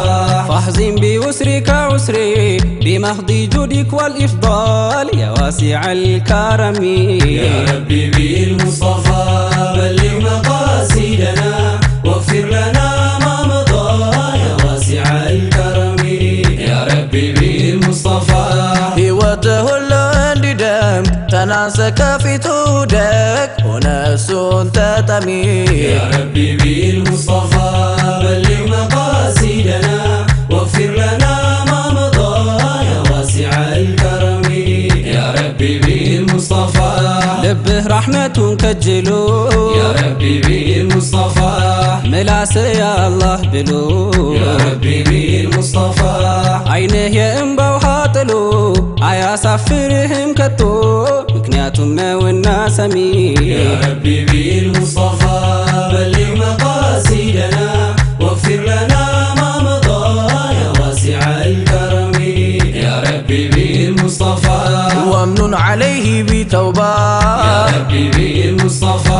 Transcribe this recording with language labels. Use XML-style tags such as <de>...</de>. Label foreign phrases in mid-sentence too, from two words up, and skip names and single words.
<ar>فاحزن بيسرك عسري بمحض جودك والإفضال يا واسع الكرم يا ربي بالمصطفى بلغ مقاصدنا واغفر لنا ما مضى يا واسع الكرم يا ربي بالمصطفى</ar> <am>ሕይወትህ ሁሉ እንዲደምቅ ተናንሰ ከፊቱ ደግ ሆነ እሱን ተጠሚ</am> <ar>يا ربي بالمصطفى بلغ مقاصدنا واغفر لنا ما مضى يا واسع الكرم يا ربي بالمصطفى</ar> <am>ልብህ ረሕመቱን ከጅሉ</am> <ar>يا ربي بالمصطفى</ar> <am>ምላስ</am> <ar>يا الله</ar> <am>ብሎ</am> <ar>يا ربي بالمصطفى</ar> <am>አይንህ የእንባ ውሃ ጥሎ አያሳፍርህም ከቶ ምክንያቱም ነውና ሰሚ</am> <ar>يا ربي بالمصطفى بلغ مقاصدنا واغفر لنا ما مضى يا واسع الكرم يا ربي بالمصطفى وامنن عليه بتوبة يا ربي بالمصطفى</ar>